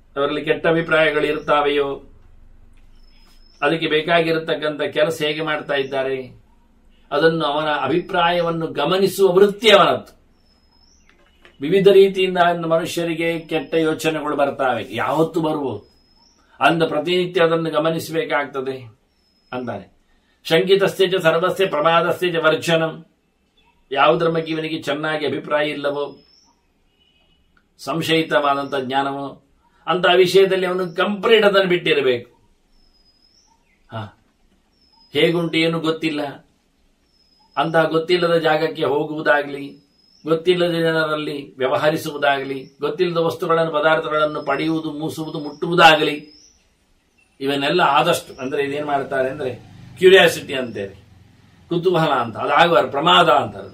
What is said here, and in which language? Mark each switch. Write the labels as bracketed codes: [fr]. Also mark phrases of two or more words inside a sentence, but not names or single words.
[kn] ಅವರಲ್ಲಿ ಕೆಟ್ಟ ಅಭಿಪ್ರಾಯಗಳು ಇರ್ತಾವೆಯೋ ಅದಕ್ಕೆ ಬೇಕಾಗಿರತಕ್ಕಂಥ ಕೆಲಸ ಹೇಗೆ ಮಾಡ್ತಾ ಇದ್ದಾರೆ, ಅದನ್ನು ಅವನ ಅಭಿಪ್ರಾಯವನ್ನು ಗಮನಿಸುವ ವೃತ್ತಿ ಅವನದ್ದು. ವಿವಿಧ ರೀತಿಯಿಂದ ಮನುಷ್ಯರಿಗೆ ಕೆಟ್ಟ ಯೋಚನೆಗಳು ಬರ್ತಾವೆ, ಯಾವತ್ತು ಬರುವುದು, ಅಂದ ಪ್ರತಿನಿತ್ಯ ಅದನ್ನು ಗಮನಿಸಬೇಕಾಗ್ತದೆ ಅಂತಾನೆ. [sa] ಶಂಕಿತಸ್ಥೆ ಚ ಸರ್ವಸ್ಯ ಪ್ರಮಾದಸ್ಥೆ ಚ ವರ್ಜನಂ. [kn] ಯಾವುದರ ಬಗ್ಗೆ ಇವನಿಗೆ ಚೆನ್ನಾಗಿ ಅಭಿಪ್ರಾಯ ಇಲ್ಲವೋ, ಸಂಶಯಿತವಾದಂಥ ಜ್ಞಾನವೋ, ಅಂತ ವಿಷಯದಲ್ಲಿ ಅವನು ಕಂಪ್ಲೀಟ್ ಅದನ್ನು ಬಿಟ್ಟಿರಬೇಕು. ಹೇಗುಂಟು ಏನು ಗೊತ್ತಿಲ್ಲ ಅಂತಹ ಗೊತ್ತಿಲ್ಲದ ಜಾಗಕ್ಕೆ ಹೋಗುವುದಾಗಲಿ, ಗೊತ್ತಿಲ್ಲದ ಜನರಲ್ಲಿ ವ್ಯವಹರಿಸುವುದಾಗಲಿ, ಗೊತ್ತಿಲ್ಲದ ವಸ್ತುಗಳನ್ನು ಪದಾರ್ಥಗಳನ್ನು ಪಡೆಯುವುದು, ಮೂಸುವುದು, ಮುಟ್ಟುವುದಾಗಲಿ, ಇವನ್ನೆಲ್ಲ ಆದಷ್ಟು ಅಂದ್ರೆ ಇದೇನು ಮಾಡ್ತಾರೆ ಅಂದ್ರೆ ಕ್ಯೂರಿಯಾಸಿಟಿ ಅಂತೇಳಿ, ಕುತೂಹಲ ಅಂತ, ಅದಾಗುವ ಪ್ರಮಾದ ಅಂತಾರೆ.